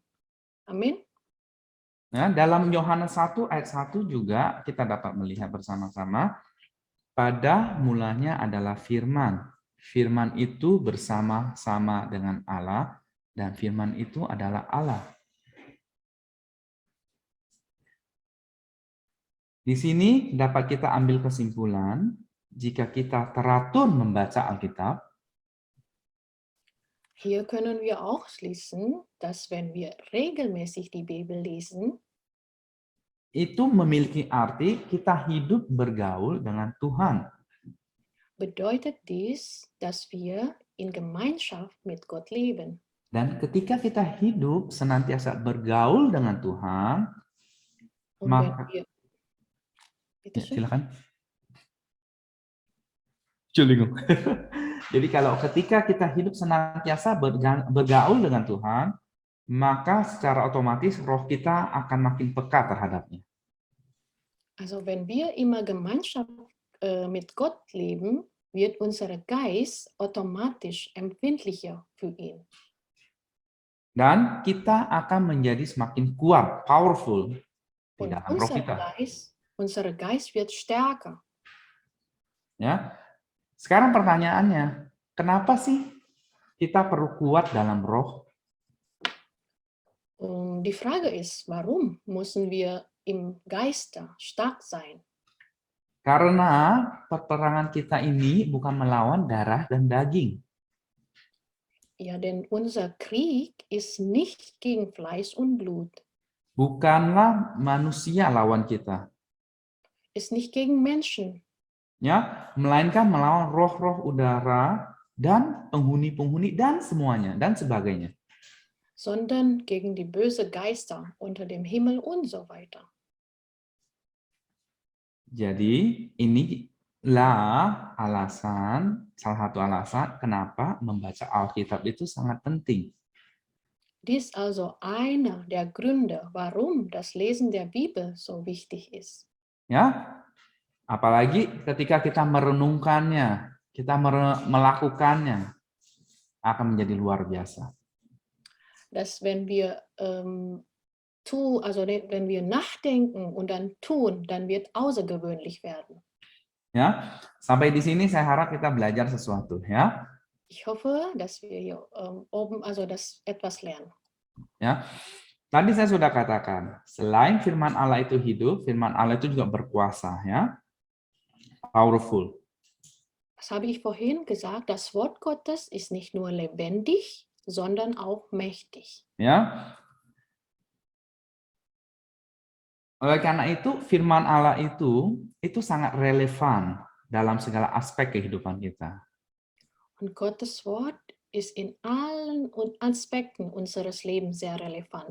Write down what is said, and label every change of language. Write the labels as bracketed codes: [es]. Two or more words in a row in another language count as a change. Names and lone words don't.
[id] Amin. Nah, dalam Yohanes 1 ayat 1 juga kita dapat melihat bersama-sama, pada mulanya adalah firman. Firman itu bersama-sama dengan Allah, dan firman itu adalah Allah. Di sini dapat kita ambil kesimpulan, jika kita teratur membaca Alkitab, [de] Hier können wir auch schließen, dass wenn wir regelmäßig die Bibel lesen, [id] itu memiliki arti kita hidup bergaul dengan Tuhan. [de] bedeutet dies, dass wir in Gemeinschaft mit Gott leben. [id] Dan ketika kita hidup senantiasa bergaul dengan Tuhan, [de] Und [id] maka [de] wenn wir, bitte [id] ya, [de] schön. [id] silakan. Entschuldigung. Jadi kalau ketika kita hidup senantiasa bergaul dengan Tuhan, maka secara otomatis roh kita akan makin peka terhadapnya. [de] Also wenn wir immer Gemeinschaft mit Gott leben, wird unser Geist automatisch empfindlicher für ihn. [id] Dan kita akan menjadi semakin kuat, powerful di [de] Und [id] dalam roh kita. [de] unser Geist wird stärker. [id] Ya. Sekarang pertanyaannya, kenapa sih kita perlu kuat dalam roh? [de] Und die Frage ist, warum müssen wir im Geiste stark sein? [id] Karena peperangan kita ini bukan melawan darah dan daging. [de] Ja, denn unser Krieg ist nicht gegen Fleisch und Blut, [id] Bukanlah manusia lawan kita, [de] ist nicht gegen Menschen, [id] ya, melainkan melawan roh-roh udara dan penghuni-penghuni dan semuanya dan sebagainya. [de] sondern gegen die bösen Geister unter dem Himmel und so weiter. [id] Jadi ini salah satu alasan kenapa membaca Alkitab itu sangat penting. [de] Dies also einer der Gründe, warum das Lesen der Bibel so wichtig ist. [id] Ya, apalagi ketika kita merenungkannya, kita melakukannya, akan menjadi luar biasa. [de] Dass wenn wir wenn wir nachdenken und dann tun, dann wird außergewöhnlich werden. [id] Ya, sampai di sini saya harap kita belajar sesuatu, ya. [de] Ich hoffe, dass wir hier dass etwas lernen. [id] Ya, tadi saya sudah katakan, selain firman Allah itu hidup, firman Allah itu juga berkuasa, ya, powerful. [de] Das habe ich vorhin gesagt, das Wort Gottes ist nicht nur lebendig, sondern auch mächtig. [id] Ya, oleh karena itu firman Allah itu sangat relevan dalam segala aspek kehidupan kita. [de] Und Gottes Wort ist in allen Aspekten unseres Lebens sehr relevant.